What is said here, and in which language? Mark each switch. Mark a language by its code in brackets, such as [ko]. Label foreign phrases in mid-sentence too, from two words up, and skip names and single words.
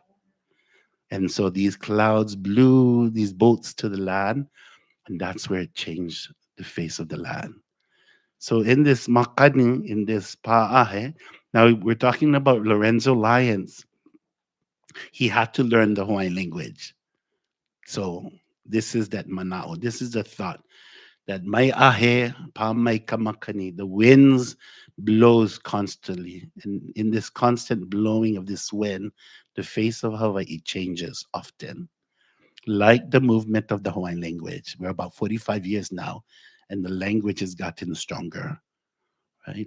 [en] And so these clouds blew these boats to the land, and that's where it changed the face of the land. So in this makani, in this pa'ahe, now we're talking about Lorenzo Lyons. He had to learn the Hawaiian language. So this is that manao. This is the thought that [haw] mai ahe pa mai kamakani. [en] The winds blows constantly, and in this constant blowing of this wind, the face of Hawaii changes often. Like the movement of the Hawaiian language, we're about 45 years now, and the language has gotten stronger, right?